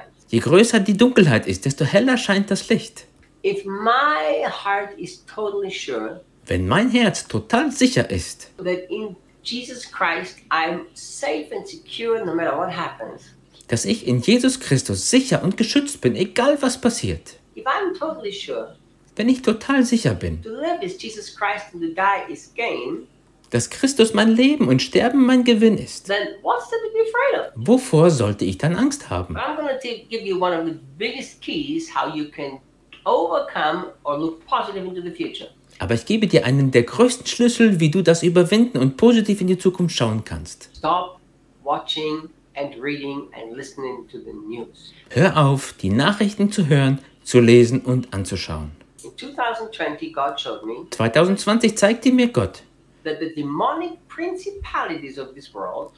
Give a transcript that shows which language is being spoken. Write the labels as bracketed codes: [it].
[de] Je größer die Dunkelheit ist, desto heller scheint das Licht. [en] If my heart is totally sure, [de] wenn mein Herz total sicher ist, [en] that in Jesus Christ, I'm safe and secure no matter what happens. [de] Dass ich in Jesus Christus sicher und geschützt bin, egal was passiert. [en] If I'm totally sure, [de] wenn ich total sicher bin, [en] to live is Jesus Christ and to die is gain, [de] dass Christus mein Leben und Sterben mein Gewinn ist, [en] then what's there to be afraid of? [de] Wovor sollte ich dann Angst haben? [en] I'm going to give you one of the biggest keys how you can overcome or look positive into the future. [de] Aber ich gebe dir einen der größten Schlüssel, wie du das überwinden und positiv in die Zukunft schauen kannst. [en] Stop watching and reading and listening to the news. [de] Hör auf, die Nachrichten zu hören, zu lesen und anzuschauen. [en] In 2020, God showed me, [de] 2020 zeigte mir Gott, [en] that the demonic principalities of this world,